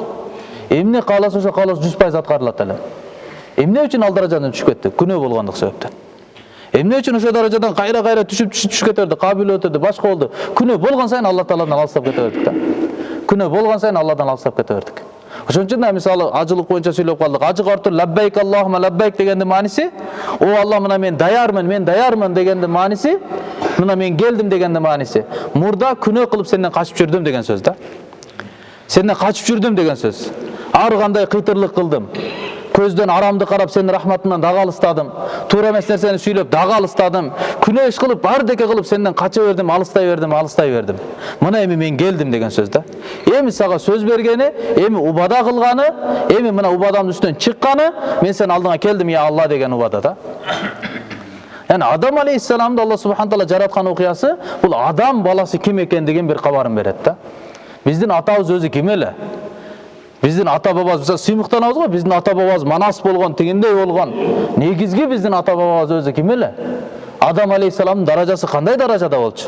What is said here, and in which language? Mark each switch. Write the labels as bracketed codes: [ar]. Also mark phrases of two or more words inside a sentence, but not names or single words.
[ky] Эмне кааласа ошо кааласы 100% аткарылат эле. Эмне үчүн ал даражадан түшүп кетти? Күнөө болгондук себептен. Эмне үчүн ошо даражадан кайра түшүп кете берди, кабил өтөдү, башка болду. Күнөө болгон сайын Алла Тааладан алыстап кете бердик да. Күнөө болгон сайын Алладан алыстап кете бердик. Ошон үчүн да мисалы ажылык боюнча сүйлөп калдык. Ажы картыр [ar] لبيك اللهم لبيك [ky] дегендин мааниси, о Алла мына мен даярмын дегендин мааниси, мына мен келдим дегендин мааниси. Мурда күнөө кылып сенден качып жүрдүм деген сөз да. Сенден качып жүрдүм деген сөз. Ар кандай кыйтырлык кылдым. Көздөн арамды карап сенин рахматыңдан дагы алыстадым. Туура эмес нерсени сүйлөп дагы алыстадым. Күнөө иш кылып, бардеке кылып сенден кача бердим, алыстай бердим. Мына эми мен келдим деген сөз да. Эми сага сөз бергени, эми убада кылганы, эми мына убадамдын үстүнөн чыкканы, мен сенин алдыңа келдим я Алла деген убада да. [tr] Yani Adam aleyhisselam'da Allah subhanahu taala [ky] жараткан окуясы бул адам баласы ким экендигин бир кабарын берет да. Биздин атабыз өзү ким эле? Биздин ата бабабыз мисалы сыймыктанабыз го, биздин ата бабабыз манас болгон, тигиндей болгон. Негизги биздин ата бабабыз өзү ким эле? Адам алейхисаламдын даражасы кандай даражада болчу?